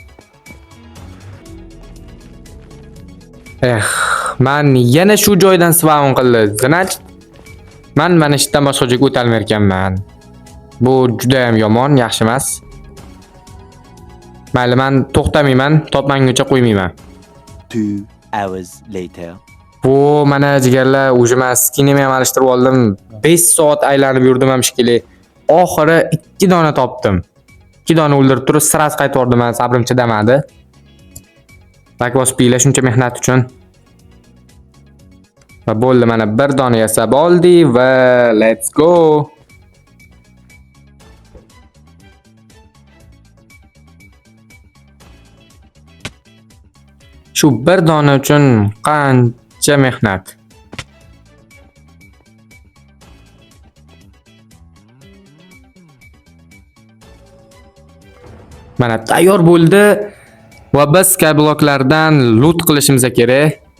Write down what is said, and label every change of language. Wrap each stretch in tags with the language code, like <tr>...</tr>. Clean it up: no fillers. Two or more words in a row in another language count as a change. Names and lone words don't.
<uz>Men yana shu joydan spawn qildi. Значит, men mana shu yerdan boshqa joyga o'tolmay ekanman. Bu juda ham yomon, yaxshi emas. Mayli, men to'xtamayman, topmaguncha qo'ymayman.</uz> <en>2 hours later.</en> <uz>Bu mana jigarlar, уже men skinimni ham alishtirib oldim. 5 soat aylanib yurdim ham shekilli. Oxiri 2 dona topdim. 2 dona o'ldirib turib, sirasi qaytib bordim, men sabrim chidamadi. Bakvos piyla shuncha mehnat uchun. Va bo'ldi, mana 1 dona yasab oldi va</uz> <en>let's go.</en> <uz>Shu 1 dona uchun qancha mehnat. Mana tayyor bo'ldi va biz skybloklardan loot qilishimiz kerak.</uz>